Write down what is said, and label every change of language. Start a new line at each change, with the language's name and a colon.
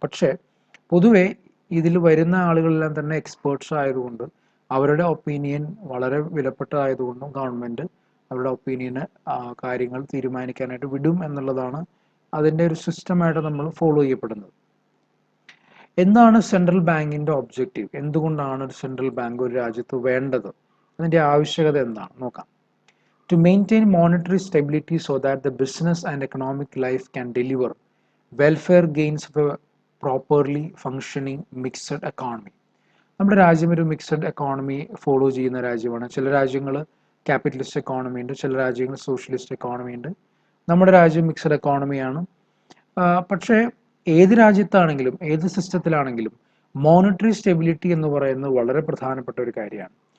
Malayalam: പക്ഷേ പൊതുവേ ഇതിൽ വരുന്ന ആളുകളെല്ലാം തന്നെ എക്സ്പേർട്സ് ആയതുകൊണ്ട് അവരുടെ ഒപ്പീനിയൻ വളരെ വിലപ്പെട്ടതായതുകൊണ്ടും ഗവൺമെൻറ് അവരുടെ ഒപ്പീനിയന് കാര്യങ്ങൾ തീരുമാനിക്കാനായിട്ട് വിടും എന്നുള്ളതാണ് അതിൻ്റെ ഒരു സിസ്റ്റമായിട്ട് നമ്മൾ ഫോളോ ചെയ്യപ്പെടുന്നത്. എന്താണ് സെൻട്രൽ ബാങ്കിൻ്റെ ഒബ്ജക്റ്റീവ്? എന്തുകൊണ്ടാണ് ഒരു സെൻട്രൽ ബാങ്ക് ഒരു രാജ്യത്ത് വേണ്ടത്? അതിൻ്റെ ആവശ്യകത എന്താണ് നോക്കാം.
English: To maintain monetary stability so that the business and economic life can deliver welfare gains of a properly functioning mixed economy.
Malayalam: നമ്മുടെ രാജ്യം ഒരു മിക്സഡ് എക്കോണമി ഫോളോ ചെയ്യുന്ന രാജ്യമാണ്. ചില രാജ്യങ്ങൾ ക്യാപിറ്റലിസ്റ്റ് എക്കോണമി ഉണ്ട്, ചില രാജ്യങ്ങൾ സോഷ്യലിസ്റ്റ് എക്കോണമി ഉണ്ട്. നമ്മുടെ രാജ്യം മിക്സഡ് എക്കോണമിയാണ്. പക്ഷേ ഏത് രാജ്യത്താണെങ്കിലും ഏത് സിസ്റ്റത്തിലാണെങ്കിലും മോണിറ്ററി സ്റ്റെബിലിറ്റി എന്ന് പറയുന്നത് വളരെ പ്രധാനപ്പെട്ട ഒരു കാര്യമാണ്.